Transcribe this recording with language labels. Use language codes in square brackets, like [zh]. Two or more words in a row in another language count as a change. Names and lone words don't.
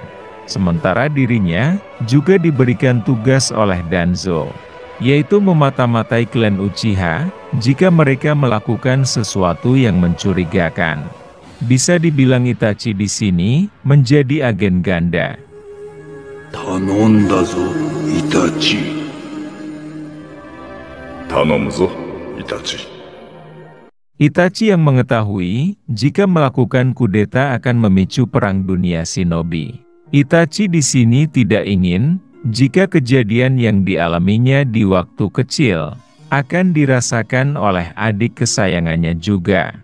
[id] Sementara dirinya juga diberikan tugas oleh Danzo, yaitu memata-matai klan Uchiha jika mereka melakukan sesuatu yang mencurigakan. Bisa dibilang Itachi di sini menjadi agen ganda. [ja] 頼んだぞ、イタチ。頼むぞ、イタチ。 [id] Itachi yang mengetahui jika melakukan kudeta akan memicu perang dunia shinobi. Itachi di sini tidak ingin jika kejadian yang dialaminya di waktu kecil akan dirasakan oleh adik kesayangannya juga.